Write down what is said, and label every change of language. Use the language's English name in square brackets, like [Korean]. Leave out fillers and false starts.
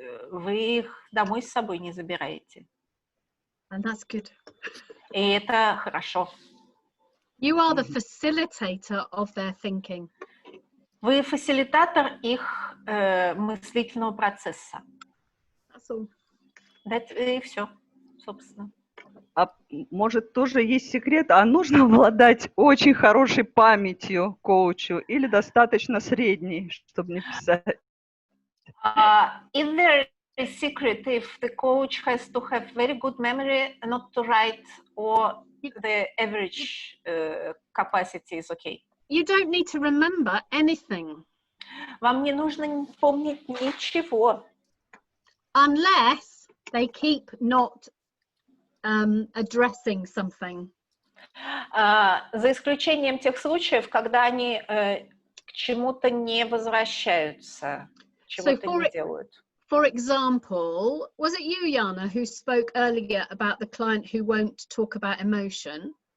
[Russian] Вы их домой с собой не забираете. [English] And that's good. [Russian] И это хорошо. [English] You are the facilitator of their thinking. [Russian] Вы фасилитатор их мыслительного процесса. [English] That's all. [Russian] И все, собственно. А может, тоже есть секрет, а нужно обладать очень хорошей памятью коучу или достаточно средней, чтобы не писать? [English] Is there a secret if the coach has to have very good memory, not to write, or the average capacity is okay? You don't need to remember anything. [Russian] Вам не нужно помнить ничего. [English] Unless they keep not addressing something. [Russian] За исключением тех случаев, когда они к чему-то не возвращаются, чего-то не делают. [English] For example, was it you, Jana, who spoke earlier about the client who won't talk about emotion?